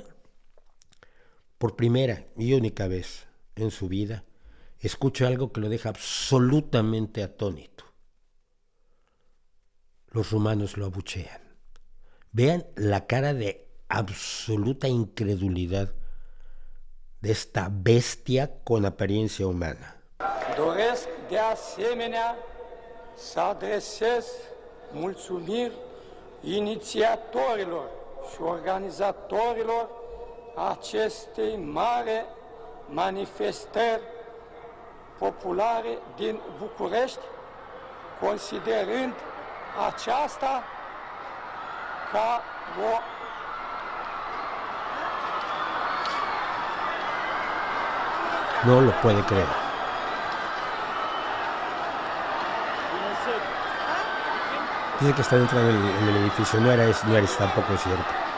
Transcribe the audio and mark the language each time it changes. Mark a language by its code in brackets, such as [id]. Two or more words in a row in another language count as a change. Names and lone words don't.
[es] Por primera y única vez en su vida, escucha algo que lo deja absolutamente atónito. Los rumanos lo abuchean. Vean la cara de absoluta incredulidad de esta bestia con apariencia humana. [ro] Doresc de asemenea să adresez mulțumiri inițiatorilor și organizatorilor acestei mari manifestări populare din București, considerând aceasta ca o [es] No lo puede creer. Dice que está dentro en el edificio, no era tampoco cierto.